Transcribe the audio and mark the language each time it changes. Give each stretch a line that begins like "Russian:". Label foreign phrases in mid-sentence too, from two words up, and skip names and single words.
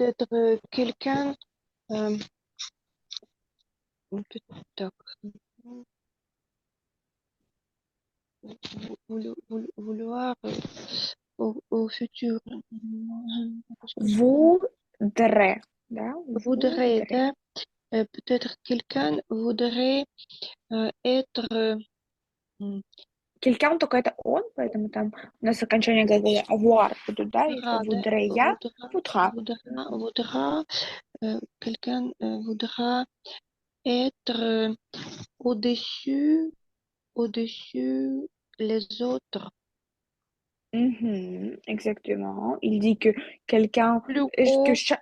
French: Peut-être quelqu'un peut-être vouloir au futur. Voudrais, да, Voudrait, voudrais. да, peut-être quelqu'un voudrait être
Russian: Quelqu'un только это он, поэтому там у нас окончание глагола avoir будут, да, если
French: voudra, да, voudrais я, voudra. voudra, quelqu'un voudra être au-dessus, au-dessus les autres, Exactement. Il dit que quelqu'un, est-ce que chaque,